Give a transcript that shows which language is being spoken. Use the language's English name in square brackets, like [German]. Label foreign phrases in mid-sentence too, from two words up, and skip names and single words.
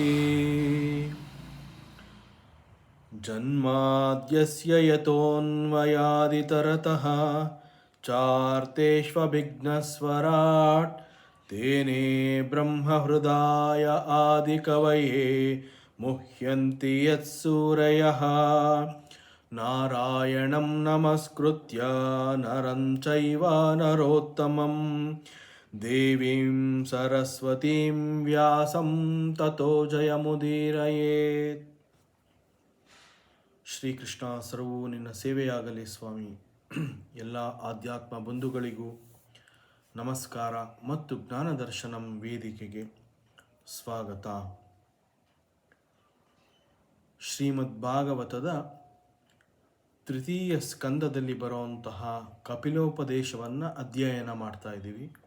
[Sanskrit] जन्माद्यस्य यतोन्मयादितरतः चार्तेष्वभिघ्नस्वराट् तेने ब्रह्महृदाय आदिकवये मुह्यन्ति यत्सूरयः. नारायणं नमस्कृत्य नरं चैव नरोत्तमं देवीं सरस्वतीं व्यासं ततो जयमुदीरयेत्. [Kannada] ಶ್ರೀಕೃಷ್ಣ, ಸರ್ವೂ ನಿನ್ನ ಸೇವೆಯಾಗಲಿ ಸ್ವಾಮಿ. ಎಲ್ಲ ಆಧ್ಯಾತ್ಮ ಬಂಧುಗಳಿಗೂ ನಮಸ್ಕಾರ ಮತ್ತು ಜ್ಞಾನದರ್ಶನಂ ವೇದಿಕೆಗೆ ಸ್ವಾಗತ. ಶ್ರೀಮದ್ ಭಾಗವತದ ತೃತೀಯ ಸ್ಕಂದದಲ್ಲಿ ಬರುವಂತಹ ಕಪಿಲೋಪದೇಶವನ್ನು ಅಧ್ಯಯನ ಮಾಡ್ತಾ ಇದ್ದೀವಿ.